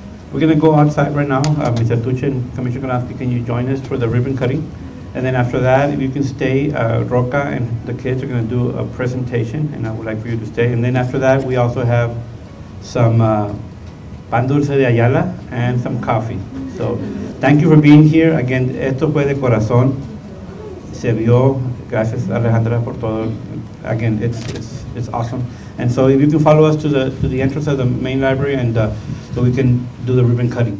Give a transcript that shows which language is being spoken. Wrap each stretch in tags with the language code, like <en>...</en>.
<en>We're going to go outside right now. Mr. Tuche and Commissioner Golansky, can you join us for the ribbon cutting? And then after that, if you can stay, Roca and the kids are going to do a presentation, and I would like for you to stay. And then after that, we also have some pan dulce de Ayala and some coffee. So thank you for being here.</en> <es>Again, esto fue de corazón. Se vio, gracias Alejandra por todo.</es> <en>Again, it's awesome. And so if you can follow us to the entrance of the main library, and so we can do the ribbon cutting.</en>